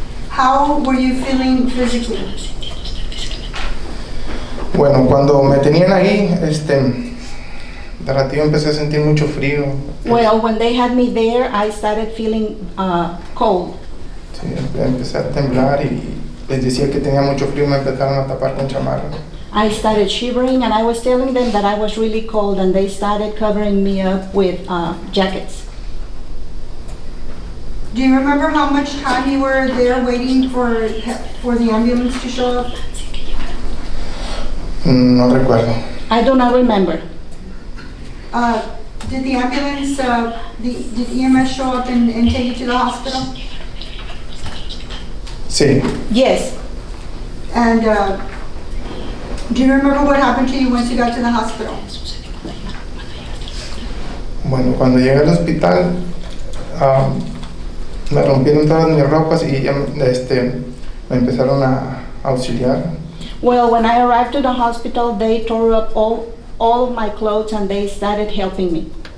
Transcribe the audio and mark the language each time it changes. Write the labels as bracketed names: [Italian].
[English] How were you feeling physically? [Spanish] Bueno, cuando me tenían ahí, de ratito empecé a sentir mucho frío. [English] Well, when they had me there, I started feeling cold. [Spanish] Sí, empecé a temblar y les decía que tenía mucho frío, me empezaron a tapar con chamarra. [English] I started shivering, and I was telling them that I was really cold, and they started covering me up with jackets. Do you remember how much time you were there waiting for the ambulance to show up? [Spanish] No recuerdo. [English] I do not remember. Did the ambulance, did EMS show up and take you to the hospital? [Spanish] Sí. [English] Yes. And do you remember what happened to you once you got to the hospital? [Spanish] Bueno, cuando llegué al hospital, me rompieron todas mis ropas y ya, me empezaron a auxiliar. [English] Well, when I arrived to the hospital, they tore up all of my clothes, and they started helping me.